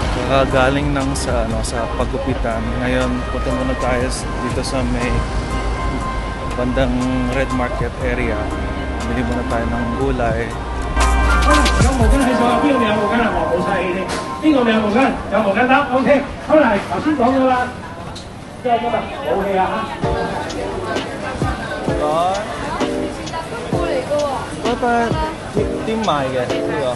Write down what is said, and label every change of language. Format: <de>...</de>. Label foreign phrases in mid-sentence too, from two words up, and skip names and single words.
<tl>kakagaling ng sa paggupitan. Ngayon punta muna tayo dito sa may bandang Red Market area. Bili muna tayo ng gulay.</tl> <yue>有毛巾喺手，邊個未有毛巾啊？我冇晒氣添。邊個未有毛巾？有毛巾得 ，OK。好嚟，頭先講咗啦，即係今日冇氣啊！嗰個點賣嘅呢個</yue>